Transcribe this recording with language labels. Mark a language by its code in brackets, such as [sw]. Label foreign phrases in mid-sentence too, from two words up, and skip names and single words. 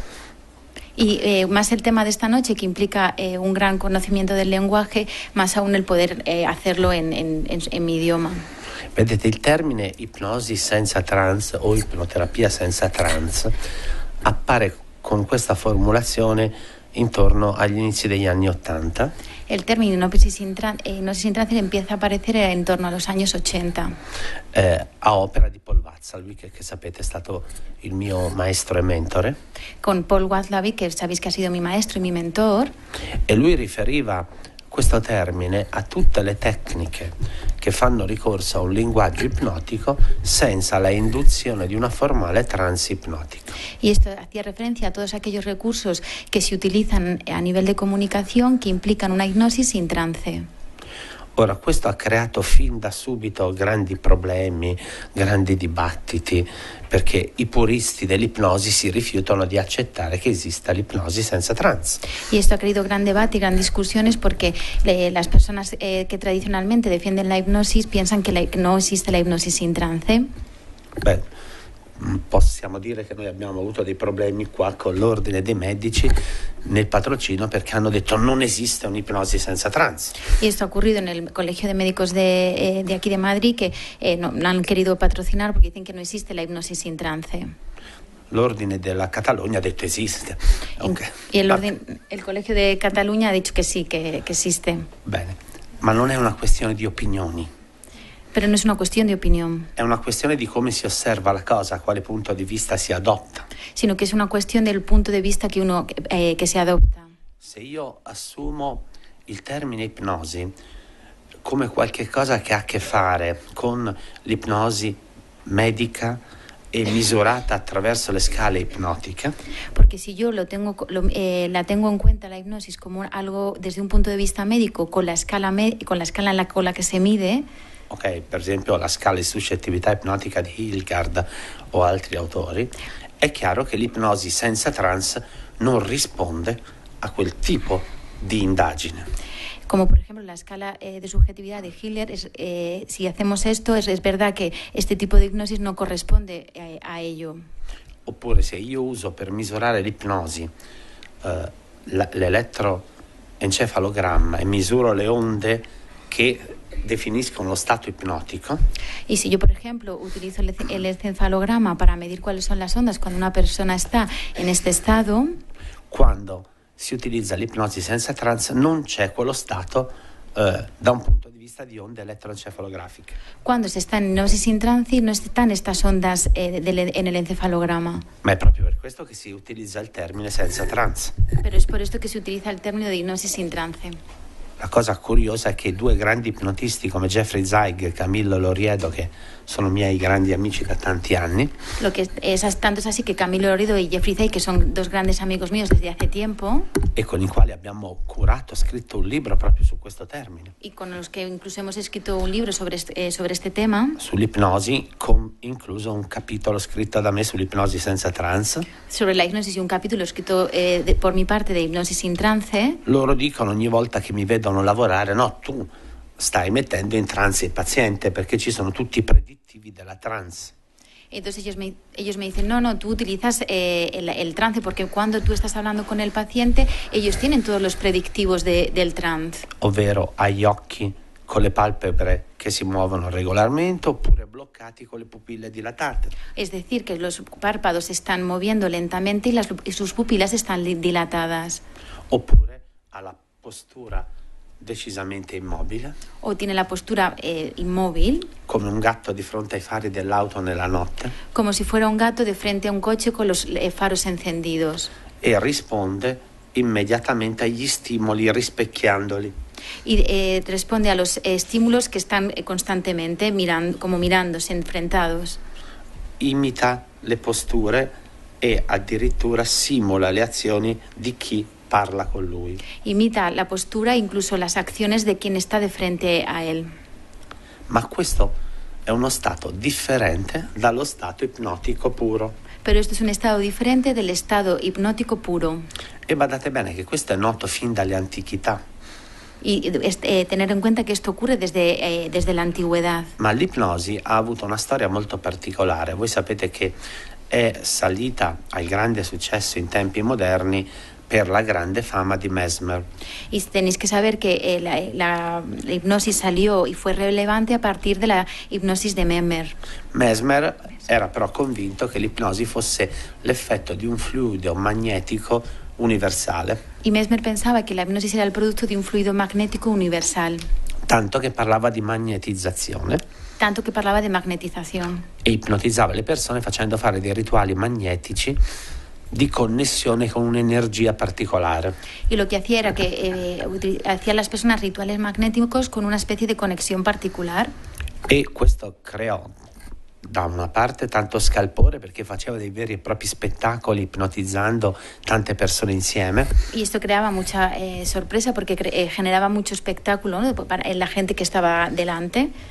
[es] Y más el tema de esta noche, que implica un gran conocimiento del lenguaje, más aún el poder hacerlo en mi idioma. [it] Vedete, il termine ipnosi senza trance o ipnoterapia senza trance appare con questa formulazione intorno agli inizi degli anni 80. [es] El término hipnosis sin trance empieza a aparecer en torno a los años 80. [it] A opera di Paul Watzlawick, che sapete è stato il mio maestro e mentore. [es] Con Paul Watzlawick, que sabéis que ha sido mi maestro y mi mentor. [it] E lui riferiva questo termine a tutte le tecniche che fanno ricorso a un linguaggio ipnotico senza la induzione di una formale trance ipnotica. [es] Y esto hacía referencia a todos aquellos recursos que se utilizan a nivel de comunicación que implican una hipnosis sin trance. [it] Ora, questo ha creato fin da subito grandi problemi, grandi dibattiti, perché i puristi dell'ipnosi si rifiutano di accettare che esista l'ipnosi senza trance. [es] Y esto ha creado gran debate y gran discusiones porque las personas que tradicionalmente defienden la hipnosis piensan que no existe la hipnosis sin trance. [it] Beh, possiamo dire che noi abbiamo avuto dei problemi qua con l'ordine dei medici nel patrocinio perché hanno detto non esiste un'ipnosi senza trance. [es] Y esto ha ocurrido en el Colegio de Médicos de aquí de Madrid que no han querido patrocinar porque dicen que no existe la hipnosis sin trance. [it] L'ordine della Catalogna ha detto esiste. Okay. [es] Y el Colegio de Cataluña ha dicho que sí, que existe. [it] Bene, ma non è una questione di opinioni. [es] Pero no es una cuestión de opinión. [it] È una questione di come si osserva la cosa, a quale punto di vista si adotta. [es] Sino que es una cuestión del punto de vista que uno que se adopta. [it] Se io assumo il termine ipnosi come qualche cosa che ha a che fare con l'ipnosi medica e misurata attraverso le scale ipnotiche, [es] porque si yo la tengo en cuenta la hipnosis como algo desde un punto de vista médico con la escala con la que se mide. [it] Ok, per esempio la scala di suscettibilità ipnotica di Hildgard o altri autori, è chiaro che l'ipnosi senza trance non risponde a quel tipo di indagine. [es] Como por ejemplo la escala de subjetividad de Hiller, si hacemos esto, es verdad que este tipo de hipnosis no corresponde a ello. [it] Oppure se io uso per misurare l'ipnosi l'elettroencefalogramma e misuro le onde che definiscono lo stato ipnotico. [es] Y si yo, por ejemplo, utilizo el encefalograma para medir cuáles son las ondas cuando una persona está en este estado, [it] quando si utilizza l'ipnosi senza trance non c'è quello stato da un punto di vista di onde elettroencefalografiche. [es] Cuando se está en hipnosis sin trance no están estas ondas en el encefalograma. [it] Ma è proprio per questo che si utilizza il termine senza trance. [es] Pero es por esto que se utiliza el término de hipnosis sin trance. [it] La cosa curiosa è che due grandi ipnotisti come Jeffrey Zeig e Camillo Loriedo, che sono miei grandi amici da tanti anni, [es] lo que tanto es así que Camillo Loriedo y Jeffrey Zeig, que son dos grandes amigos míos desde hace tiempo, [it] e con i quali abbiamo scritto un libro proprio su questo termine, [es] y con los que incluso hemos escrito un libro sobre este tema, [it] sull'ipnosi, incluso un capitolo scritto da me sull'ipnosi senza trance. [es] Sobre la hipnosis y un capítulo escrito por mi parte de hipnosis sin trance. [it] Loro dicono ogni volta che mi vedono lavorare: no, tu stai mettendo in trance il paziente perché ci sono tutti i predittivi della trance. [es] Entonces ellos me dicen, no, tú utilizas el trance porque cuando tú estás hablando con el paciente, ellos tienen todos los predictivos del trance. [it] Ovvero agli occhi con le palpebre che si muovono regolarmente oppure bloccati con le pupille dilatate. [es] Es decir, que los párpados se están moviendo lentamente y sus pupilas están dilatadas. [it] Oppure alla postura decisamente immobile. [es] O tiene la postura inmóvil. [it] Come un gatto di fronte ai fari dell'auto nella notte. [es] Como si fuera un gato de frente a un coche con los faros encendidos. [it] E risponde immediatamente agli stimoli rispecchiandoli. [es] Y responde a los estímulos que están constantemente mirándose, enfrentados. [it] Imita le posture e addirittura simula le azioni di chi parla con lui. [es] Imita la postura e incluso las acciones de quien está de frente a él. [it] Ma questo è uno stato differente dallo stato ipnotico puro. [es] Pero esto es un estado diferente del estado hipnótico puro. [it] E badate bene che questo è noto fin dalle antichità. [es] Y tener en cuenta que esto ocurre desde la antigüedad. [it] Ma l'ipnosi ha avuto una storia molto particolare. Voi sapete che è salita al grande successo in tempi moderni per la grande fama di Mesmer. [es] Y tenéis que saber que la hipnosis salió y fue relevante a partir de la hipnosis de Mesmer. [it] Mesmer era però convinto che l'ipnosi fosse l'effetto di un fluido magnetico universale. [es] Y Mesmer pensaba que la hipnosis era el producto de un fluido magnético universal. [it] Tanto che parlava di magnetizzazione. [es] Tanto que parlava de magnetización. [it] E ipnotizzava le persone facendo fare dei rituali magnetici di connessione con un'energia particolare. [es] Y lo que hacía era que hacía a las personas rituales magnéticos con una especie de conexión particular. [it] E questo creò da una parte tanto scalpore perché faceva dei veri e propri spettacoli ipnotizzando tante persone insieme. [es] Y esto creaba mucha sorpresa porque generaba mucho espectáculo, ¿no?, para la gente que estaba delante.